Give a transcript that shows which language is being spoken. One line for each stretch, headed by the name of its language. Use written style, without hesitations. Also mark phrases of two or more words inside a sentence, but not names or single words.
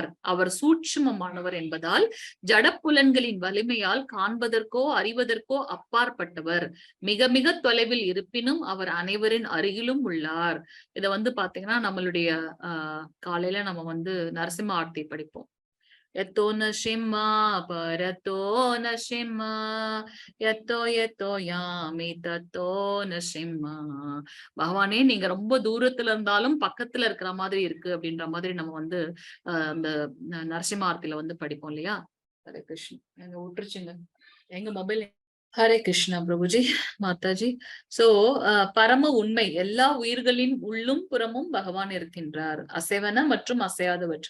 Tamil: அவர் சூட்சுமமானவர் என்பதால் ஜடப்புலன்களின் வலிமையால் காண்பதற்கோ அறிவதற்கோ அப்பாற்பட்டவர். மிக மிக தொலைவில் இருப்பினும் அவர் அனைவரின் அருகிலும் உள்ளார். இத வந்து பாத்தீங்கன்னா நம்மளுடைய காலையில நம்ம வந்து நரசிம்ம ஆர்த்தி படிப்போம்.
Sanskrit: यतो नशिम्मा परतो नशिम्मा यतो यतो यामि ततो नशिम्मा.
Tamil: பகவானே நீங்க ரொம்ப தூரத்துல இருந்தாலும் பக்கத்துல இருக்கிற மாதிரி இருக்கு அப்படின்ற மாதிரி நம்ம வந்து அந்த நரசிம்ம ஆர்த்தியில வந்து படிப்போம் இல்லையா. ஹரே கிருஷ்ணன். எங்க விட்டுருச்சுங்க எங்க மொபைல். ஹரே கிருஷ்ணா பிரபுஜி மாதாஜி. சோ பரம உண்மை எல்லா உயிர்களின் உள்ளும் புறமும் பகவான் இருக்கின்றார், அசைவன மற்றும் அசையாதவற்று.